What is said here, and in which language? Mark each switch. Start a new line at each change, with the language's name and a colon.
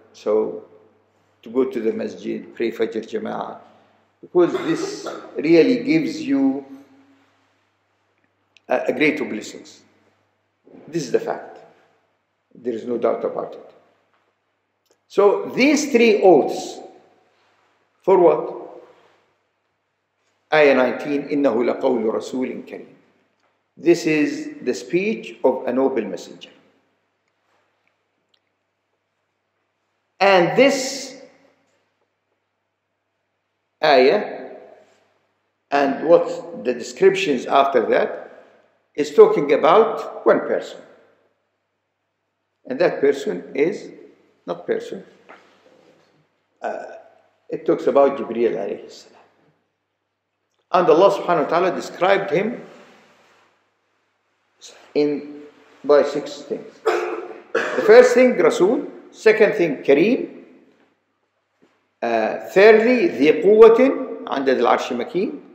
English: So to go to the masjid, pray Fajr Jama'ah, because this really gives you a great blessings. This is the fact. There is no doubt about it. So these three oaths, for what?
Arabic: Ayah 19, إِنَّهُ لَقَوْلُ رَسُولٍ كَرِيمٍ.
English: This is the speech of a noble messenger. And this ayah and what the descriptions after that is talking about one person. And that person is not person. It talks about Jibreel alayhi salam. And Allah subhanahu wa ta'ala described him by 6 things. The first thing, Rasul. Second thing, Kareem.
Arabic: Thirdly, ذي قوة عند ذي العرش مكين.